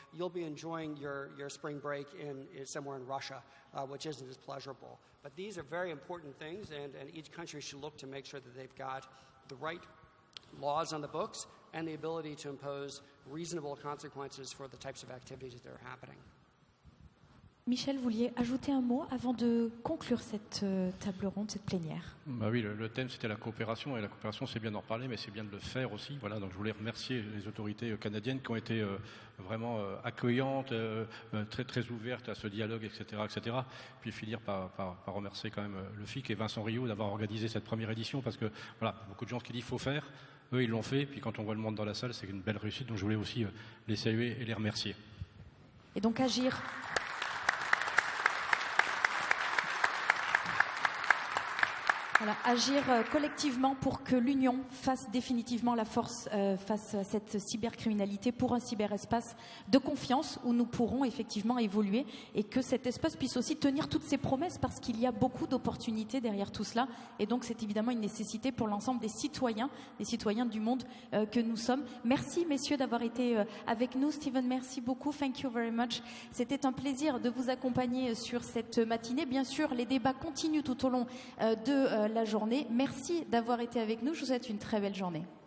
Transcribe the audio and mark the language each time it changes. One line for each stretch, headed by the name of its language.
English: You'll be enjoying your spring break somewhere in Russia, which isn't as pleasurable. But these are very important things, and each country should look to make sure that they've got the right laws on the books and the ability to impose reasonable consequences for the types of activities that are happening.
French: Michel, vous vouliez ajouter un mot avant de conclure cette table ronde, cette plénière? Bah oui, le thème c'était la coopération, et la coopération c'est bien d'en reparler, mais c'est bien de le faire aussi. Voilà, donc je voulais remercier les autorités canadiennes qui ont été vraiment accueillantes, très très ouvertes à ce dialogue, etc., etc. Puis finir par remercier quand même le FIC et Vincent Rio d'avoir organisé cette première édition, parce que voilà, beaucoup de gens qui disent qu'il faut faire, eux ils l'ont fait, puis quand on voit le monde dans la salle, c'est une belle réussite. Donc je voulais aussi les saluer et les remercier. Et donc agir. Voilà, agir collectivement pour que l'Union fasse définitivement la force face à cette cybercriminalité, pour un cyberespace de confiance où nous pourrons effectivement évoluer, et que cet espace puisse aussi tenir toutes ses promesses, parce qu'il y a beaucoup d'opportunités derrière tout cela, et donc c'est évidemment une nécessité pour l'ensemble des citoyens du monde que nous sommes. Merci messieurs d'avoir été avec nous.
English: Stephen,
French: merci beaucoup,
English: thank you very much.
French: C'était un plaisir de vous accompagner sur cette matinée. Bien sûr, les débats continuent tout au long de la journée. Merci d'avoir été avec nous. Je vous souhaite une très belle journée.